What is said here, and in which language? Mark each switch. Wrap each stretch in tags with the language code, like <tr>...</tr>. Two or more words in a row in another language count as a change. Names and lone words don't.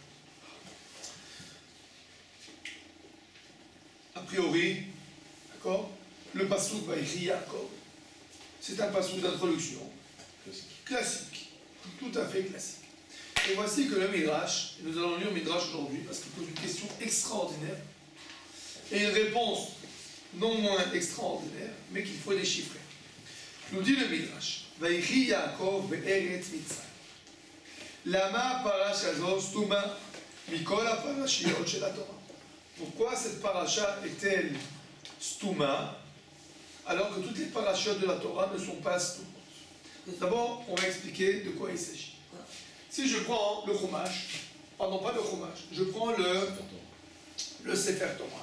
<fr>A priori, d'accord, le passouk Vaïchi Yaakov, c'est un passouk d'introduction classique, tout à fait classique. Et voici que le Midrash, et nous allons lire le Midrash aujourd'hui parce qu'il pose une question extraordinaire et une réponse non moins extraordinaire, mais qu'il faut déchiffrer. Nous dit le Midrash,</fr> <he>ויחי יעקב בארץ מצרים. למה פרשה זו סתומה מכל הפרשיות של התורה.</he> <fr>Pourquoi cette paracha est-elle stuma alors que toutes les parachiotes de la Torah ne sont pas stumas? D'abord, on va expliquer de quoi il s'agit. Si je prends le chumash, pardon, pas le chumash, je prends le Sefer Torah.</fr>